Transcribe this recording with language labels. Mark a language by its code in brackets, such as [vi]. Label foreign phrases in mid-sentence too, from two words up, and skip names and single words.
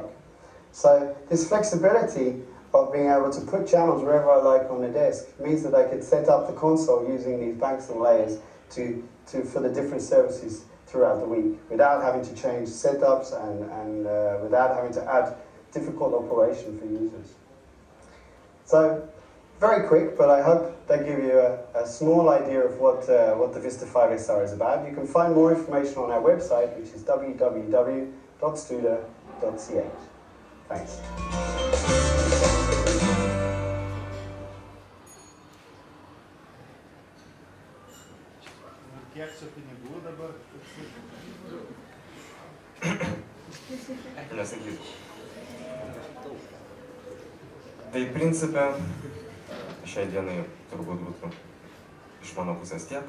[en] So this flexibility of being able to put channels wherever I like on the desk means that I could set up the console using these banks and layers for the different services throughout the week, without having to change setups and without having to add difficult operation for users. So, very quick, but I hope that gives you a small idea of what the Vista 5 SR is about. You can find more information on our website, which is www.studer.ch. Thanks. [lt] Kiek čia pinigų dabar? Nesakysiu. Tai principe, šiai dienai turbūt būtų iš mano pusės tiek.